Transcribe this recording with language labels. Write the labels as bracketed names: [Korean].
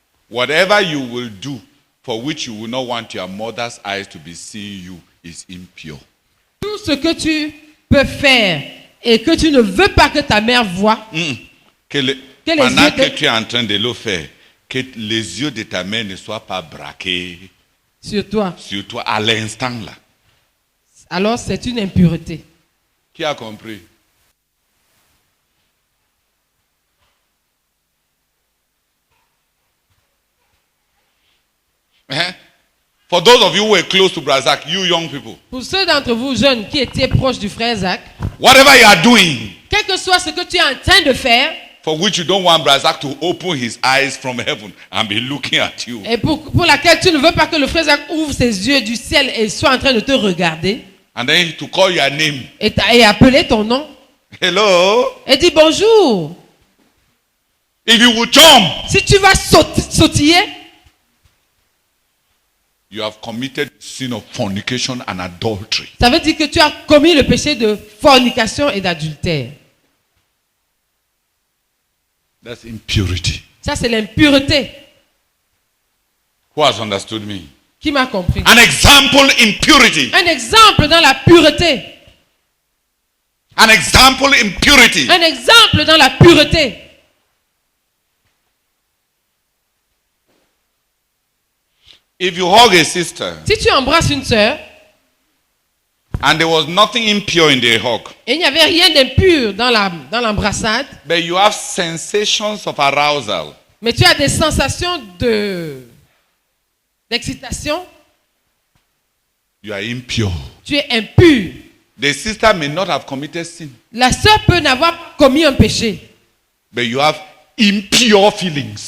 [English] whatever you will do for which you will not want your mother's eyes to be seeing you is impure. [French] tout ce que tu peux faire et que tu ne veux pas que ta mère voie, Que le- Que les pendant yeux que de- tu es en train de le faire, que les yeux de ta mère ne soient pas braqués sur toi, sur toi à l'instant là. alors c'est une impureté. Qui a compris? [English] For those of you who were close to Brazak, you young people, [French] Pour ceux d'entre vous jeunes qui étaient proches du frère Zach, [English] whatever you are doing, [French] quel que soit ce que tu es en train de faire, [English] for which you don't want Brazak to open his eyes from heaven and be looking at you, [French] et pour laquelle tu ne veux pas que le frère Zach ouvre ses yeux du ciel et soit en train de te regarder, [English] and then to call your name. [French] et appeler ton nom, [English] Hello? [French] et dire bonjour. [English] If you will jump, [French] Si tu vas sautiller, [English] you have committed sin of fornication and adultery. [French] ça veut dire que tu as commis le péché de fornication et d'adultère. [English] That's impurity. [French] Ça, c'est l'impureté. [English] Who has understood me? [French] Qui m'a compris? [English] An example in purity. [French] Un exemple dans la pureté. [English] An example in purity. [French] Un exemple dans la pureté. [English] If you hug a sister [French] Si tu embrasses une sœur [English] and there was nothing impure in the hug, [French] et il n'y avait rien d'impur dans l'embrassade, [English] but you have sensations of arousal, [French] mais tu as des sensations d'excitation, [English] you are impure. [French] tu es impur. [English] The sister may not have committed sin, [French] La sœur peut n'avoir pas commis un péché, [English] but you have impure feelings.